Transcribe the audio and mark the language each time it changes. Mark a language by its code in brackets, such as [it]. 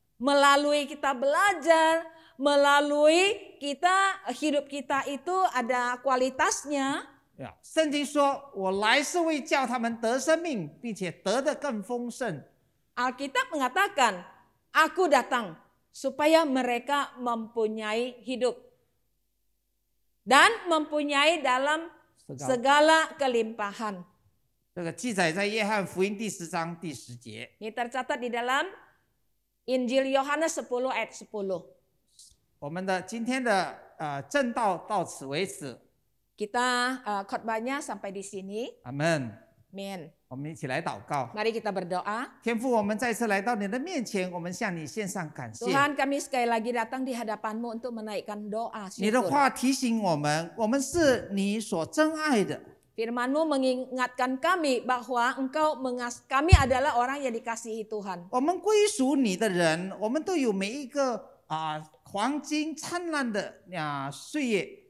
[id] melalui kita belajar, melalui kita hidup kita itu ada kualitasnya. [zh] 圣经说：“我来是为叫他们得生命，并且得的更丰盛。” [id] Alkitab mengatakan, aku datang supaya mereka mempunyai hidup dan mempunyai dalam segala kelimpahan. [zh] 这个记载在约翰福音第10章第10节。 [id] Ini tercatat di dalam Injil Yohanes 10 ayat 10. [zh] 我们的今天的正道到此为止。 [id] Kita khotbahnya sampai di sini. [zh] 阿门。 [id] Amin. [zh] 我们一起来祷告。 [id] Mari kita berdoa. [zh] 天父，我们再次来到你的面前，我们向你献上感谢。 [id] Tuhan, kami sekali lagi datang di hadapan-Mu untuk menaikkan doa [zh] 你的 [id] syukur. [zh] 话提醒我们，我们是你所珍爱的。 [id] Firman-Mu mengingatkan kami bahwa kami adalah orang yang dikasihi Tuhan. [zh] 我们归属你的人，我们都有每一个黄金灿烂的岁月。